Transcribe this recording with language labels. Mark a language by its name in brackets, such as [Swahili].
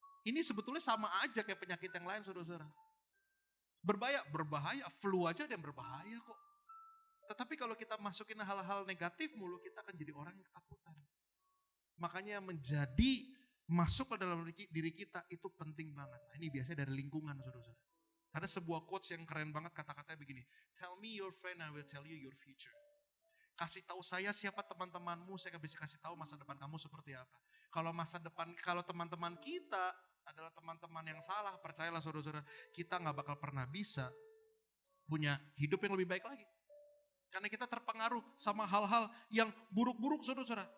[Indonesian] Ini sebetulnya sama aja kayak penyakit yang lain, saudara-saudara. Berbahaya, flu aja ada yang berbahaya kok. Tetapi kalau kita masukin hal-hal negatif mulu, kita akan jadi orang yang ketakutan. Makanya menjadi masuk ke dalam diri kita itu penting banget. Nah, ini biasanya dari lingkungan, saudara-saudara. Ada sebuah quotes yang keren banget, kata-katanya begini. [English] Tell me your friend, I will tell you your future. [Indonesian] Kasih tahu saya siapa teman-temanmu, saya bisa kasih tahu masa depan kamu seperti apa. Kalau teman-teman kita adalah teman-teman yang salah, percayalah saudara-saudara, kita gak bakal pernah bisa punya hidup yang lebih baik lagi. Karena kita terpengaruh sama hal-hal yang buruk-buruk, saudara-saudara.